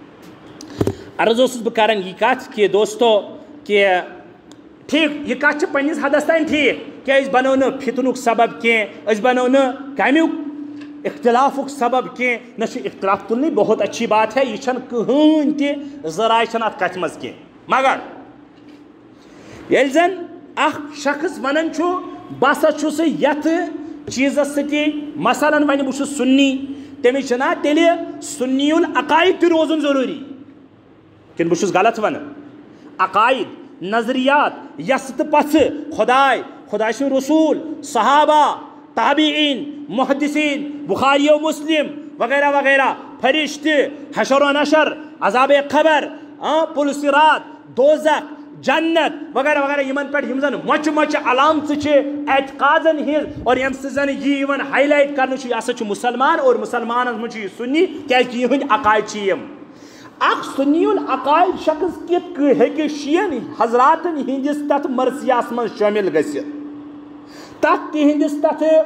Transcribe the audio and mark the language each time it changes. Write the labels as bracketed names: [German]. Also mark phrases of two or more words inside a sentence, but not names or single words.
[Kashmiri] عرض اوسُس بہٕ کران یہِ کتھ کہِ دوستو کہِ ٹھیٖک یہِ کتھ چھِ پننِس حدس تانۍ ٹھیٖک کہِ أسۍ بنو نہٕ فتنُک سبب کینٛہہ أسۍ بنو نہٕ کمیُک اختلافُک سبب کینٛہہ نہ چھُ اختلاف تُلنٕے [Urdu] بہت اچھی بات ہے [Kashmiri] یہِ چھنہٕ کٕہٕنۍ تہِ زٕ راے چھنہٕ اتھ کتھِ منٛز کینٛہہ مگر ییٚلہِ زن اکھ شخص ونان چھُ بہٕ ہسا چھُس یتھ چیٖزس سۭتی مثلاً وۄنۍ بہٕ چھُس سُنی تٔمِس چھُنا تیٚلہِ سُنی العقاید تہِ روزُن ضروٗری کِنہٕ بہٕ چھُس غلط ونان عقاید نظریات یسہٕ تہٕ پژھٕ خۄداے سُنٛد رسوٗل صحابہ تابعین محدثین بخاری و مسلم وغیرہ وغیرہ فرشتہٕ حشر و نشر عذابِ قبر پُل صراط دوزخ جنت وغیرہ وغیرہ یِمن پٮ۪ٹھ یِم زن مۄچہِ مۄچہِ علامژٕ چھِ اعتقادن ہِنٛز اور ییٚمہِ سۭتۍ زن یہِ یِوان ہاے لایٹ کرنہٕ چھُ یہِ ہسا چھُ مُسلمان اور مُسلمانن منٛز چھُ یہِ سُنی کیازِ کہِ یِہٕنٛدۍ عقاید چھِ یِم اکھ سُنی العقاید شخص کِتھ کٔنۍ ہیٚکہِ شِین حضراتن ہِنٛدِس تتھ مرثیاہس منٛز شٲمِل گٔژھِتھ تتھ تِہنٛدِس تتھ